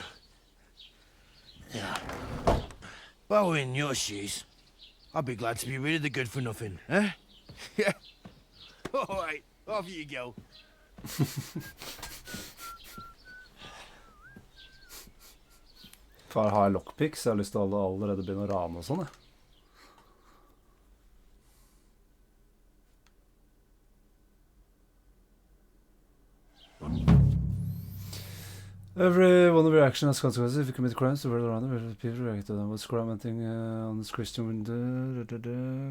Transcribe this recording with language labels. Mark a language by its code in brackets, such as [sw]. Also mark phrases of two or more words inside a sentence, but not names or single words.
[en] Yeah. If I were in your shoes, I'd be glad to be rid of the good for nothing, eh? Yeah. All right, off you go. [no] Far har jeg lockpicks, jeg har lyst til å allerede begynne å rane og sånn, jeg. [en] Every one of your actions has consequences. If you commit crimes, the world around you, people react to them. What's commenting on this Christian window?